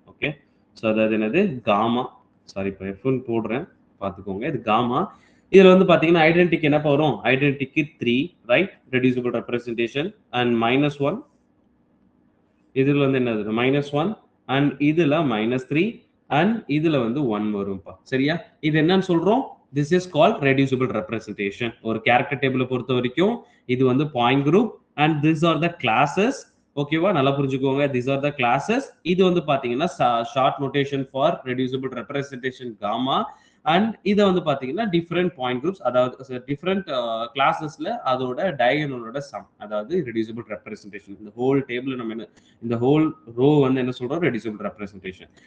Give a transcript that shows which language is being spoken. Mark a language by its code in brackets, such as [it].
[ta] Okay, so அதாவது என்னது gamma, sorry இப்போ F1 போடுறேன் பார்த்துக்கோங்க, இது காமா. இதுல வந்து பாத்தீங்கன்னா ஐடென்டிக்கு என்ன வரும், ஐடென்டிக்கு 3 ரைட், ரெடியூசிபிள் ரெப்ரசன்டேஷன் அண்ட் -1. இதுல வந்து என்னது -1 அண்ட் இதுல -3 அண்ட் இதுல வந்து 1 வரும்பா. சரியா, இது என்னன்னு சொல்றோம், [en] this is called reducible representation. [ta] ஒரு கேரக்டர் டேபிளை பொறுத்த வரைக்கும் இது வந்து point group and [en] these are the classes. [ta] ஓகேவா, நல்லா புரிஞ்சுக்கோங்க, [en] these are the classes. [ta] இது வந்து பாத்தீங்கன்னா [en] Short notation for reducible representation gamma. [ta] And இதை வந்து பாத்தீங்கன்னா டிஃப்ரெண்ட் பாயிண்ட் குரூப்ஸ், அதாவது டிஃப்ரெண்ட் கிளாஸஸ்ல அதோட டயகனலோட சம், அதாவது ரெடியூசிபிள் ரெப்ரசன்டேஷன். இந்த ஹோல் டேபிள் நம்ம என்ன, இந்த ஹோல் ரோ வந்து என்ன சொல்றோம், ரெடியூசிபிள் ரெப்ரசன்டேஷன்.